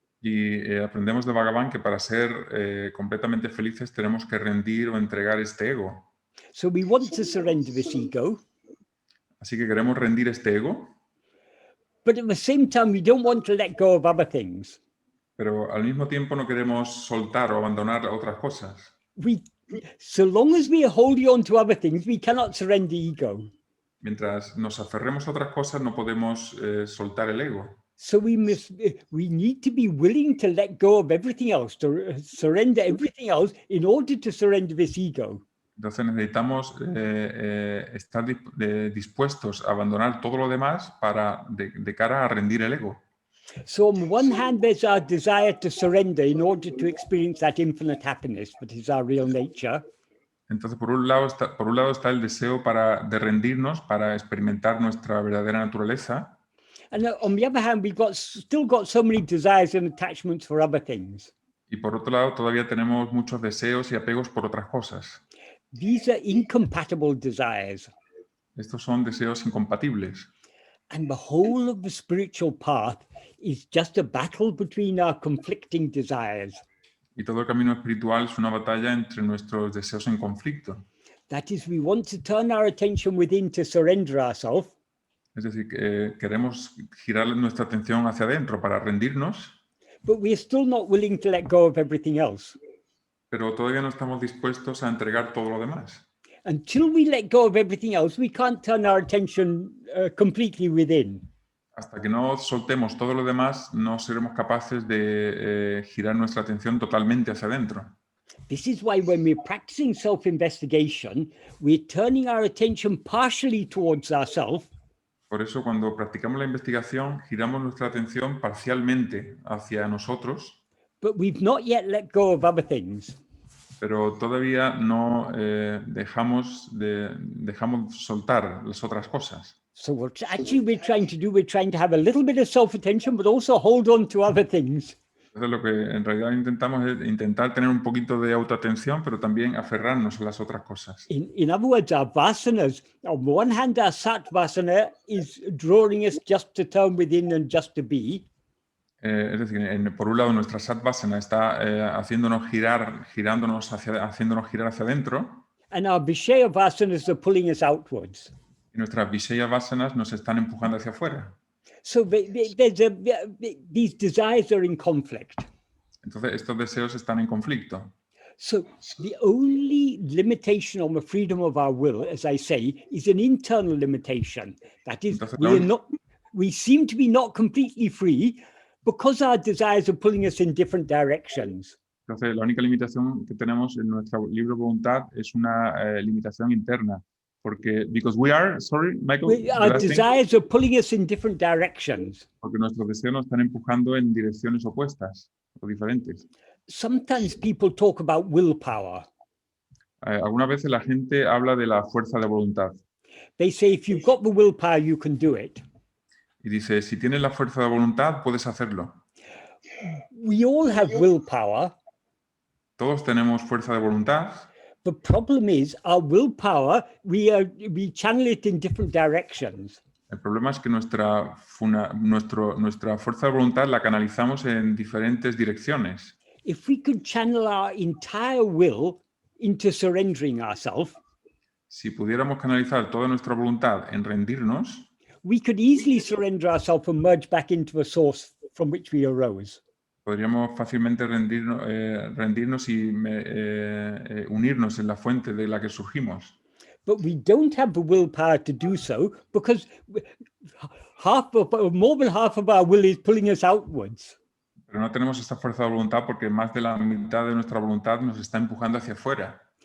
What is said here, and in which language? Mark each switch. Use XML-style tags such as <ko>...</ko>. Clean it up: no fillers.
<es>Y aprendemos de Bhagavan que para ser completamente felices tenemos que rendir o entregar este ego.</es> <en>So we want to surrender this ego.</en> <es>Así que queremos rendir este ego.</es> <en>But at the same time, we don't want to let go of other things.</en> <es>Pero al mismo tiempo no queremos soltar o abandonar otras cosas.</es> <en>So long as we are holding on to other things, we cannot surrender ego.</en> <es>Mientras nos aferremos a otras cosas, no podemos soltar el ego.</es> <en>So we need to be willing to let go of everything else, to surrender everything else in order to surrender this ego.</en> <es>Entonces necesitamos estar dispuestos a abandonar todo lo demás de cara a rendir el ego.</es> <en>So on the one hand, there's our desire to surrender in order to experience that infinite happiness, that is our real nature.</en> <es>Entonces, por un lado está el deseo de rendirnos para experimentar nuestra verdadera naturaleza.</es> <en>And on the other hand, still got so many desires and attachments for other things.</en> <es>Y por otro lado, todavía tenemos muchos deseos y apegos por otras cosas.</es> <en>These are incompatible desires.</en> <es>Estos son deseos incompatibles.</es> <en>And the whole of the spiritual path is just a battle between our conflicting desires.</en> <es>Y todo el camino espiritual es una batalla entre nuestros deseos en conflicto.</es> <en>That is, we want to turn our attention within to surrender ourselves.</en> <es>Es decir, que queremos girar nuestra atención hacia adentro para rendirnos,</es> <en>But we are still not willing to let go of everything else.</en> <es>pero todavía no estamos dispuestos a entregar todo lo demás.</es> <en>Until we let go of everything else, we can't turn our attention completely within.</en> <es>Hasta que no soltemos todo lo demás, no seremos capaces de girar nuestra atención totalmente hacia adentro.</es> <en>This is why when we're practicing self-investigation, we're turning our attention partially towards ourselves.</en> <es>Por eso, cuando practicamos la investigación, giramos nuestra atención parcialmente hacia nosotros,</es> <en>But we've not yet let go of other things.</en> <es>pero todavía no dejamos soltar las otras cosas.</es> <en>So what actually we're trying to do, we're trying to have a little bit of self-attention, but also hold on to other things.</en> <es>Entonces, lo que en realidad intentamos es intentar tener un poquito de autoatención, pero también aferrarnos a las otras cosas.</es> <en>In other words, our vasanas, on the one hand, our sat vasana is drawing us just to turn within and just to be.</en> <es>Es decir, por un lado, nuestra Satvasana está haciéndonos girar hacia adentro,</es> <en>And our Vishaya vasanas are pulling us outwards.</en> <es>y nuestras Vishaya Vasanas nos están empujando hacia afuera.</es> <en>So these desires are in conflict.</en> <es>Entonces, estos deseos están en conflicto.</es> <en>So the only limitation on the freedom of our will, as I say, is an internal limitation. That is, we seem to be not completely free because our desires are pulling us in different directions.</en> <es>Entonces, la única limitación que tenemos en nuestra libre voluntad es una limitación interna. Porque, Michael,</es> <en>Our desires are pulling us in different directions.</en> <es>Porque nuestros deseos nos están empujando en direcciones opuestas o diferentes.</es> <en>Sometimes people talk about willpower.</en> <es>Algunas veces la gente habla de la fuerza de voluntad.</es> <en>They say if you've got the willpower, you can do it.</en> <es>Y dice, si tienes la fuerza de voluntad, puedes hacerlo.</es> <en>We all have willpower.</en> <es>Todos tenemos fuerza de voluntad.</es> <en>The problem is our willpower, we channel it in different directions.</en> <es>El problema es que nuestra fuerza de voluntad la canalizamos en diferentes direcciones.</es> <en>If we could channel our entire will into surrendering ourselves,</en> <es>si pudiéramos canalizar toda nuestra voluntad en rendirnos,</es> <en>we could easily surrender ourselves and merge back into a source from which we arose.</en> <es>Podríamos fácilmente rendirnos y unirnos en la fuente de la que surgimos.</es> <en>But we don't have the willpower to do so because more than half of our will is pulling us outwards.</en> <es>Pero no tenemos esta fuerza de voluntad porque más de la mitad de nuestra voluntad nos está empujando hacia afuera.</es>